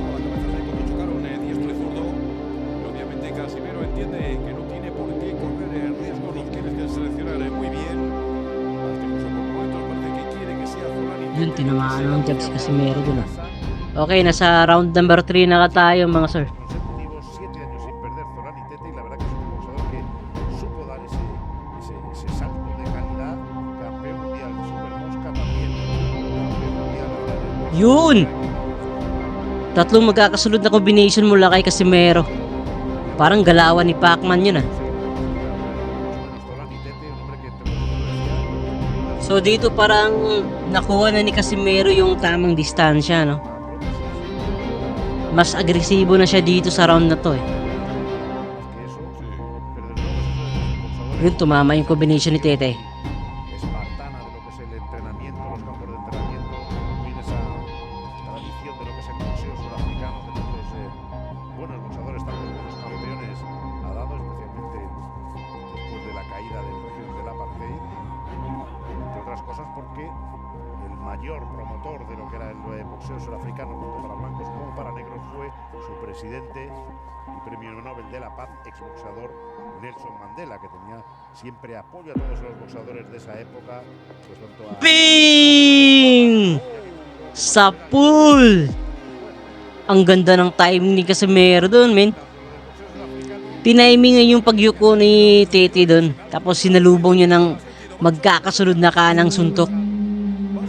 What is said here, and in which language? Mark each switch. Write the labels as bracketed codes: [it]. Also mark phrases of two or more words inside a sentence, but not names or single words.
[tl] Yun, tinamaan ng jab si Casimero dun, ah. Okay, nasa [en] round number [tl] 3 na tayo mga sir. [es] Consecutivos, 7 años sin perder Zolani Tete, y la verdad que es un boxeador que supo dar ese salto de calidad. Campeón mundial, Super Mosca también. Campeón mundial ahora en el [tl] Yun! Tatlong magkakasunod na combination mula kay Casimero. Parang galawan ni Pacman yun, ah. [es] Zolani Tete, un hombre que entre [tl] So dito parang nakuha na ni Casimero yung tamang distansya, no? Mas agresibo na siya dito sa round na to, eh. Yun, tumama yung combination ni Tete. [es] espartana de lo que es el entrenamiento, los campos de entrenamiento, viene esa tradición de lo que es el boxeo surafricano, de tantos buenos boxeadores, tantos buenos campeones ha dado, especialmente después de la caída del régimen del apartheid, entre otras cosas porque el mayor promotor de lo que era el boxeo surafricano, tanto para blancos como para negros, fue su presidente y premio Nobel de la Paz, exboxeador Nelson Mandela, que tenía siempre apoyo a todos los boxeadores de esa época, pues tanto a... [tl] Bing! Sa pool! Ang ganda ng timing ni Casimero doon, men. Tiniming yung pagyuko ni Tete doon. Tapos sinalubong niya ng magkakasunod na kanang suntok. Puro sulit.